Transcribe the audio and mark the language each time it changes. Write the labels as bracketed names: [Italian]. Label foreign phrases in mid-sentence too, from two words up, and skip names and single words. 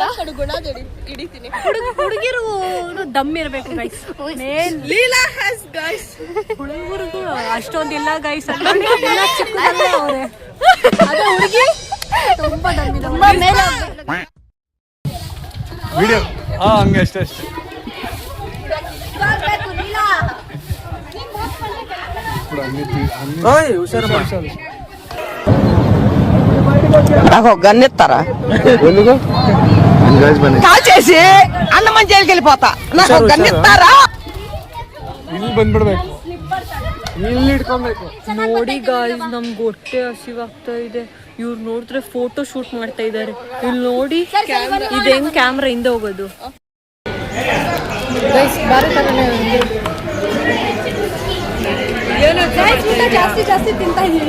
[Kannada] ಹುಡುಗಿರು ದಮ್ ಇರ್ಬೇಕು ಗೈಸ್. ಹುಡುಗರಿಗೂ ಅಷ್ಟೊಂದಿಲ್ಲ ಗೈಸ್. ಹುಡುಗಿ ತುಂಬಾ ದಮ್ ಇದೆ. ತುಂಬಾ ಮೇಲೆ ವಿಡಿಯೋ ಹಂಗೆ ಅಷ್ಟೇ ಅಷ್ಟೇ. [Telugu] నాకు గన్నెత్తారా కాల్చేసి అన్నమని జైలుకి వెళ్ళిపోతా. నాకు గన్నెత్తారా? [Kannada] ಇಲ್ಲಿ ಬಂದ್ಬಿಡ್ಬೇಕು, ಇಲ್ಲಿ ಇಟ್ಕೊಬೇಕು. ನೋಡಿ ಗಾಯ್ಸ್, ನಮ್ಗೆ ಹೊಟ್ಟೆ ಹಸಿವಾಗ್ತಾ ಇದೆ. ಇವ್ರು ನೋಡಿದ್ರೆ [English] photo shoot [Kannada] ಮಾಡ್ತಾ ಇದ್ದಾರೆ. ಇಲ್ಲಿ ನೋಡಿ ಇದು ಹೆಂಗ್ ಕ್ಯಾಮ್ರಾ ಹಿಂದೆ ಹೋಗೋದು. ಜಾಸ್ತಿ ಜಾಸ್ತಿ ತಿಂತಾ ಇದೀವಿ.